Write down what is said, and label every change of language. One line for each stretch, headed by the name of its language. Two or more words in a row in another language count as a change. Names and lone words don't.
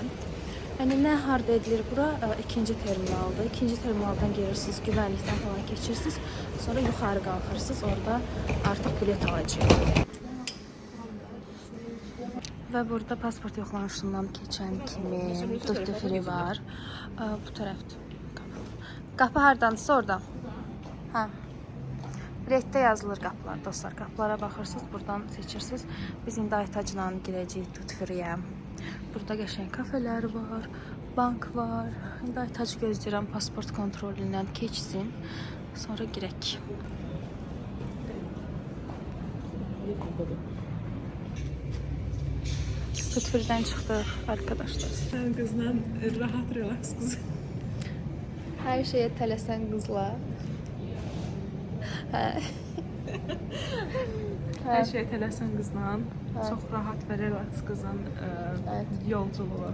Azerbaijani: Yəni, nə harda edilir bura? İkinci terminaldır. İkinci terminaldan gelirsiniz, güvənlikdən falan keçirsiniz. Sonra yuxarı qalxırsınız, orada artıq bilet alacaq. Və burada pasport yoxlanışından keçən kimi
English: duty free
Azerbaijani: var. Bu tərəfdir. Qapı hardansa orada. Hə. Biletdə yazılır qapılar, dostlar. Qapılara baxırsınız, buradan seçirsiniz. Biz indi Aytacla girəcəyik
English: duty free-
Azerbaijani: yə. Burada qəşəng kafelər var, bank var. İndi Aytacı gözləyirəm, pasport kontrolündən keçsin. Sonra girək.
English: Duty free-
Azerbaijani: dən çıxdıq, arkadaşlar. Sən qızla rahat, relax qız. Hər şeyə tələsən qızla. Hər şeyə tələsən qızla. Çox rahat və relax qızın yolculuğu.